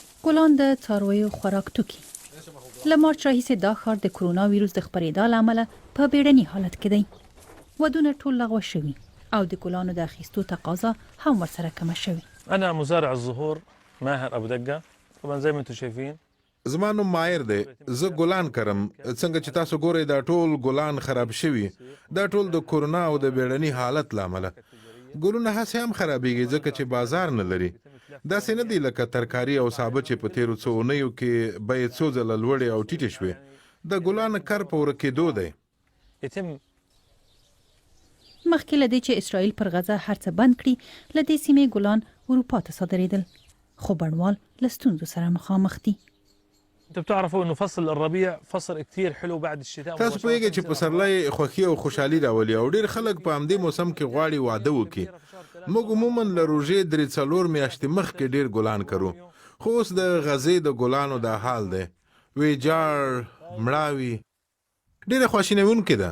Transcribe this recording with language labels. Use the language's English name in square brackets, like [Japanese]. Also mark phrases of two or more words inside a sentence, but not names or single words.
[Pashto] ګلان د څارویو خوراک توکي. له مارچ راهیسې دا ښار د کرونا ویروس د خپرېدا له امله په بیړني حالت کې دی. ودونه ټول لغوه شوي او د ګلانو د اخیستو تقاضا هم ورسره کمه شوې. [Arabic] انا مزارع الزهور ماهر ابو دقه. طبعا زي ما انتم شايفين [Pashto] زما نوم ماهر دی. زه ګلان کرم. څنګه چې تاسو ګورئ دا ټول ګلان خراب شوي. دا ټول د کرونا او د بیړني حالت له امله. ګلونه هسې هم خرابېږي ځکه چې بازار نه لري. داسې نه دی لکه ترکاري او سابه چې په تیرو څو اونیو کې بیې څو ځله لوړې او ټیټې شوې. د ګلانو کر په ورکېدو دی. مخکې له دې چې اسرائیل پر غزه هر څه بند کړي، له دې سیمې ګلان اروپا ته صادرېدل، خو بڼوال له ستونزو سره مخامخ دي. [Arabic] انتم بتعرفوا انه فصل الربيع فصل كثير حلو بعد الشتاء. [Pashto] تاسو پوهیږئ چې پسرلی خوښي او خوشحالي راولي او ډېر خلک په همدې موسم کې غواړي واده وکړي. موږ عموما له روژې 3-4 میاشتې مخکې ډېر ګلان کرو، خو اوس د غزې د ګلانو دا حال دی. ویجاړ، مړاوي، ډېره خواشینونکې ده.